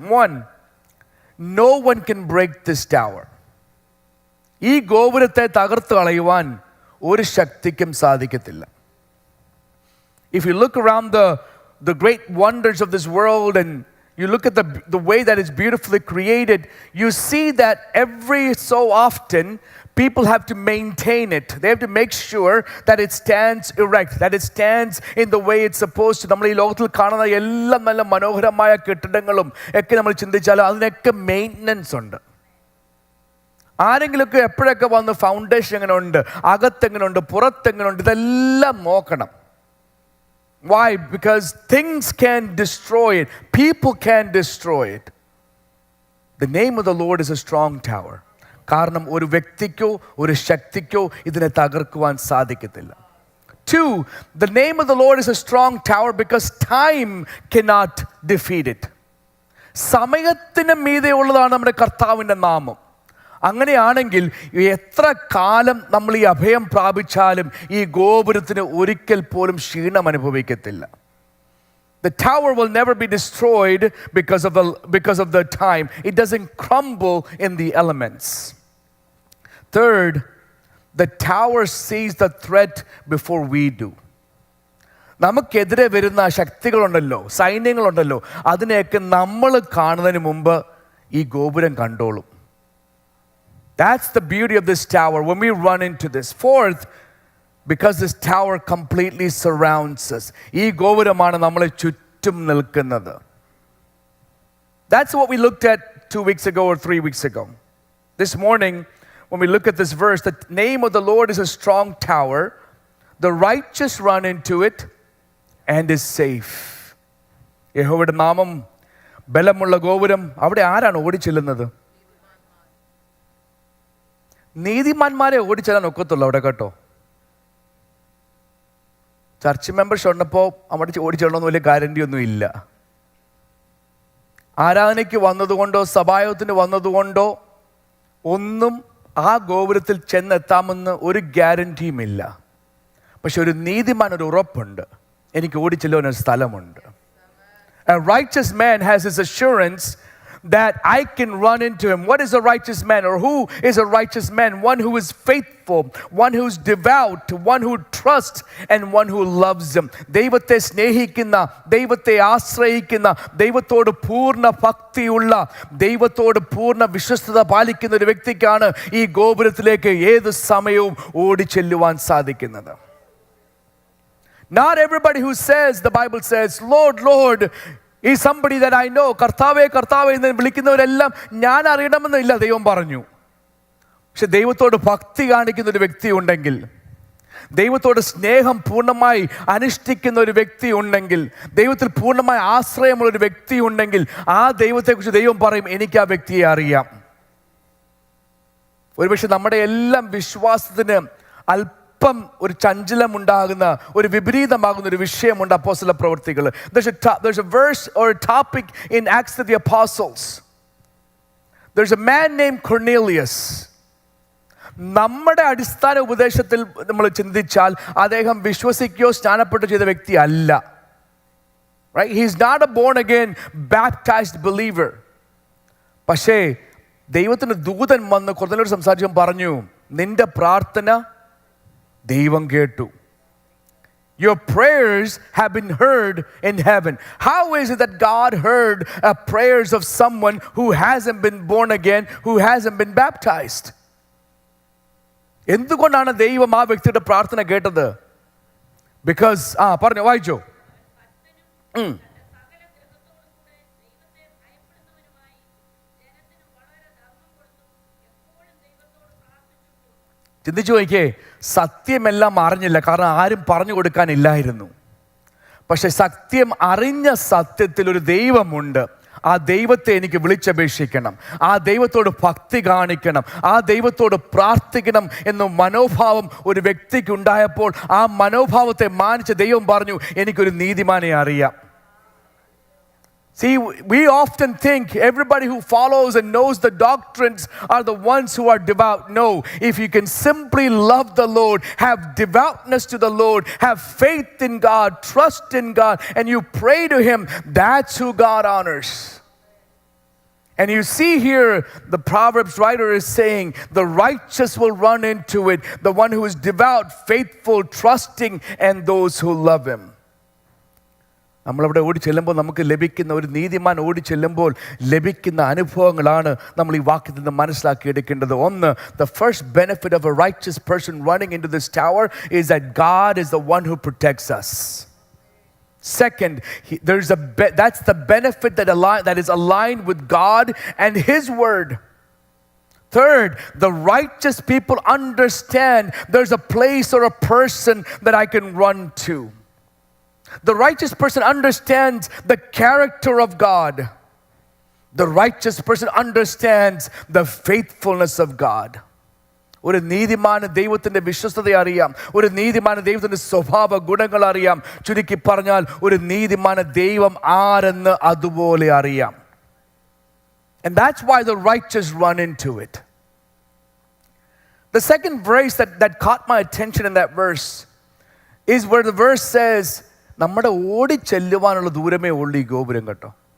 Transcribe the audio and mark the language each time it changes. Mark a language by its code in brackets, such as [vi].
[en] 1, no one can break this tower. [ml] ഈ ഗോപുരത്തെ തകർത്ത് കളയുവാൻ ഒരു ശക്തിക്കും സാധിക്കത്തില്ല. [en] If you look around the great wonders of this world and you look at the way that it's beautifully created, you see that every so often people have to maintain it. They have to make sure that it stands erect, that it stands in the way it's supposed to. [ml] നമ്മൾ ഈ ലോകത്തിൽ കാണുന്ന എല്ലാ നല്ല മനോഹരമായ കെട്ടിടങ്ങളും ഒക്കെ നമ്മൾ ചിന്തിച്ചാൽ അതിനൊക്കെ മെയിൻ്റനൻസ് ഉണ്ട്. ആരെങ്കിലുമൊക്കെ എപ്പോഴൊക്കെ വന്ന് ഫൗണ്ടേഷൻ എങ്ങനെ ഉണ്ട്, അകത്തെങ്ങനെ ഉണ്ട്, പുറത്തെങ്ങനെ ഉണ്ട്, ഇതെല്ലാം നോക്കണം. [en] Why? Because things can destroy it. People can destroy it. The name of the Lord is a strong tower. [ml] കാരണം ഒരു വ്യക്തിക്കോ ഒരു ശക്തിക്കോ ഇതിനെ തകർക്കുവാൻ സാധിക്കത്തില്ല. [en] 2, the name of the Lord is a strong tower because time cannot defeat it. [ml] സമയത്തിന് മീതെ ഉള്ളതാണ് നമ്മുടെ കർത്താവിൻ്റെ നാമം. അങ്ങനെയാണെങ്കിൽ എത്ര കാലം നമ്മൾ ഈ അഭയം പ്രാപിച്ചാലും ഈ ഗോപുരത്തിന് ഒരിക്കൽ പോലും ക്ഷീണം അനുഭവിക്കത്തില്ല. [en] The tower will never be destroyed because of the time. It doesn't crumble in the elements. Third, the tower sees the threat before we do. [ml] നമുക്കെതിരെ വരുന്ന ശക്തികളുണ്ടല്ലോ, സൈന്യങ്ങളുണ്ടല്ലോ, അതിനെയൊക്കെ നമ്മൾ കാണുന്നതിന് മുമ്പ് ഈ ഗോപുരം കണ്ടോളും. [en] That's the beauty of this tower when we run into this. Fourth, because this tower completely surrounds us. [ml] ഈ ഗോപുരമാണ് നമ്മളെ ചുറ്റും നിൽക്കുന്നത്. [en] That's what we looked at 2 weeks ago or 3 weeks ago. This morning, when we look at this verse, the name of the Lord is a strong tower. The righteous run into it and is safe. [ml] യഹോവയുടെ നാമം ബലമുള്ള ഗോപുരം. അവിടെ ആരാണ് ഓടിച്ചെല്ലുന്നത്? നീതിമാന്മാരെ ഓടിച്ചെല്ലാൻ ഒക്കത്തുള്ളൂ അവിടെ കേട്ടോ. Church members ഉള്ളപ്പോൾ അവിടെ ഓടിച്ചെല്ലണമെന്ന് വലിയ ഗ്യാരണ്ടി ഒന്നും ഇല്ല. ആരാധനയ്ക്ക് വന്നതുകൊണ്ടോ സഭായോഗത്തിന് വന്നതുകൊണ്ടോ ഒന്നും ആ ഗോപുരത്തിൽ ചെന്നെത്താമെന്ന് ഒരു ഗ്യാരണ്ടിയുമില്ല. പക്ഷെ ഒരു നീതിമാൻ ഒരു ഉറപ്പുണ്ട്, എനിക്ക് ഓടിച്ചെല്ലുവാൻ ഒരു സ്ഥലമുണ്ട്. [en] A righteous man has his assurance that I can run into him. What is a righteous man, or who is a righteous man? One who is faithful, one who is devout, one who trusts, and one who loves him. [ml] ദൈവത്തെ സ്നേഹിക്കുന്ന, ദൈവത്തെ ആശ്രയിക്കുന്ന, ദൈവത്തോട് പൂർണ്ണ ഭക്തിയുള്ള, ദൈവത്തോട് പൂർണ്ണ വിശ്വസ്തത പാലിക്കുന്ന ഒരു വ്യക്തിക്കാണ് ഈ ഗോപുരത്തിലേക്ക് ഏത് സമയവും ഓടിച്ചെല്ലുവാൻ സാധിക്കുന്നത്. [en] Not everybody who says, the Bible says, Lord, Lord, is somebody that I know. [ml] കർത്താവേ കർത്താവേ എന്ന് വിളിക്കുന്നവരെല്ലാം ഞാൻ അറിയണമെന്നില്ല ദൈവം പറഞ്ഞു. പക്ഷെ ദൈവത്തോട് ഭക്തി കാണിക്കുന്ന ഒരു വ്യക്തി ഉണ്ടെങ്കിൽ, ദൈവത്തോട് സ്നേഹം പൂർണ്ണമായി അനുഷ്ഠിക്കുന്ന ഒരു വ്യക്തി ഉണ്ടെങ്കിൽ, ദൈവത്തിൽ പൂർണ്ണമായ ആശ്രയമുള്ള ഒരു വ്യക്തി ഉണ്ടെങ്കിൽ, ആ ദൈവത്തെക്കുറിച്ച് ദൈവം പറയും, എനിക്ക് ആ വ്യക്തിയെ അറിയാം. ഒരുപക്ഷെ നമ്മുടെ എല്ലാം വിശ്വാസത്തിന് അല്പം ഒരു ചഞ്ചലമുണ്ടാകുന്ന, ഒരു വിപരീതമാകുന്ന ഒരു വിഷയമുണ്ട് അപ്പോസ്തല പ്രവൃത്തികൾ. [en] There's a verse or a topic in Acts of the Apostles. There's a man named Cornelius. [ml] നമ്മുടെ അടിസ്ഥാന ഉപദേശത്തിൽ നമ്മൾ ചിന്തിച്ചാൽ അദ്ദേഹം വിശ്വസിക്കുകയോ സ്നാനപ്പെട്ടോ ചെയ്ത വ്യക്തി അല്ല. [en] Right? He's not a born again baptized believer. [ml] പക്ഷേ ദൈവത്തിന് ദൂതൻ വന്ന് കൊർന്നേലിയോട് സംസാരിച്ചു പറഞ്ഞു, നിന്റെ പ്രാർത്ഥന ദൈവം കേട്ടു. [en] Your prayers have been heard in heaven. How is it that God heard prayers of someone who hasn't been born again, who hasn't been baptized? [ml] എന്തുകൊണ്ടാണ് ദൈവം ആ വ്യക്തിയുടെ പ്രാർത്ഥന കേട്ടത്? Because പറഞ്ഞു വായിച്ചോ. ചിന്തിച്ചു നോക്കിയേ, സത്യമെല്ലാം അറിഞ്ഞില്ല, കാരണം ആരും പറഞ്ഞു കൊടുക്കാനില്ലായിരുന്നു. പക്ഷെ സത്യം അറിഞ്ഞ സത്യത്തിൽ ഒരു ദൈവമുണ്ട്. ആ ദൈവത്തെ എനിക്ക് വിളിച്ചപേക്ഷിക്കണം, ആ ദൈവത്തോട് ഭക്തി കാണിക്കണം, ആ ദൈവത്തോട് പ്രാർത്ഥിക്കണം എന്ന മനോഭാവം ഒരു വ്യക്തിക്ക് ഉണ്ടായപ്പോൾ ആ മനോഭാവത്തെ മാനിച്ച ദൈവം പറഞ്ഞു, എനിക്കൊരു നീതിമാനെ അറിയാം. [en] See, we often think everybody who follows and knows the doctrines are the ones who are devout. No, if you can simply love the Lord, have devoutness to the Lord, have faith in God, trust in God, and you pray to Him, that's who God honors. And you see here, the Proverbs writer is saying, the righteous will run into it, the one who is devout, faithful, trusting, and those who love Him. [ml] നമ്മളവിടെ ഓടി ചെല്ലുമ്പോൾ നമുക്ക് ലഭിക്കുന്ന, ഒരു നീതിമാൻ ഓടി ചെല്ലുമ്പോൾ ലഭിക്കുന്ന അനുഭവങ്ങളാണ് നമ്മൾ ഈ വാക്യത്തിൽ നിന്ന് മനസ്സിലാക്കിയെടുക്കേണ്ടത്. [en] ഒന്ന്, the first benefit of a righteous person running into this tower is that God is the one who protects us. Second, that's the benefit that is aligned with God and His word. Third, the righteous people understand there's a place or a person that I can run to. The righteous person understands the character of God. The righteous person understands the faithfulness of God. [ml] ഒരു നീതിമാന് ദൈവത്തിൻ്റെ വിശ്വസ്തത അറിയാം, ഒരു നീതിമാന് ദൈവത്തിൻ്റെ സ്വഭാവ ഗുണങ്ങൾ അറിയാം. ചുരുക്കി പറഞ്ഞാൽ ഒരു നീതിമാന് ദൈവം ആരെന്ന് അതുപോലെ അറിയാം. [en] And that's why the righteous run into it. The second verse that caught my attention in that verse is where the verse says, [ml] നമ്മുടെ ഓടി ചെല്ലുവാനുള്ള ദൂരമേ ഉള്ളൂ ഈ ഗോപുരം കേട്ടോ.